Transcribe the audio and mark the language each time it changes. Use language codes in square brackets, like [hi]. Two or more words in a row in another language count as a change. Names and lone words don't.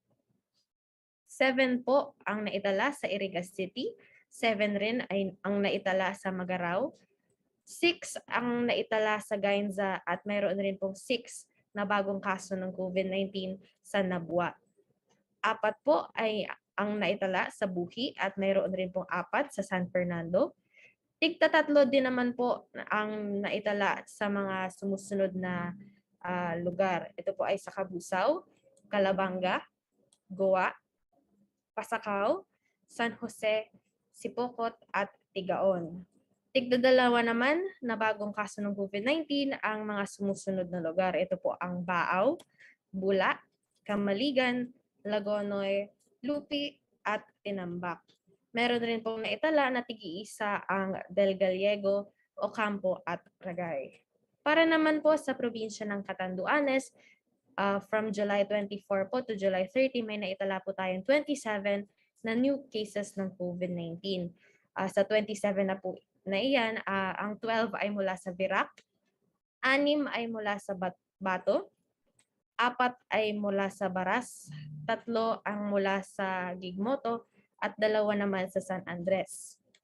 [tl] 7 po ang naitala sa Irigas City, 7 rin ay ang naitala sa Magaraw, 6 ang naitala sa Gainza at mayroon rin pong 6 na bagong kaso ng COVID-19 sa Nabua. 4 po ay ang naitala sa Buhi at mayroon rin pong 4 sa San Fernando. Tigta-3 din naman po ang naitala sa mga sumusunod na lugar. Ito po ay sa Cabusao, Calabanga, Goa, Pasacao, San Jose, Sipokot at Tigaon. Tigda-2 naman na bagong kaso ng COVID-19 ang mga sumusunod na lugar. Ito po ang Baaw, Bula, Kamaligan, Lagonoy, Lupi at Tinambak. Meron rin pong naitala na tig-iisa ang Del Gallego, Ocampo at Ragay. Para naman po sa probinsya ng Catanduanes, from July 24 po to July 30, may naitala po tayong 27 na [en] new cases [tl] ng COVID-19. Sa 27 na po na iyan, ang 12 ay mula sa Virac, 6 ay mula sa Bato, 4 ay mula sa Baras, 3 ang mula sa Gigmoto, at 2 naman sa San Andres.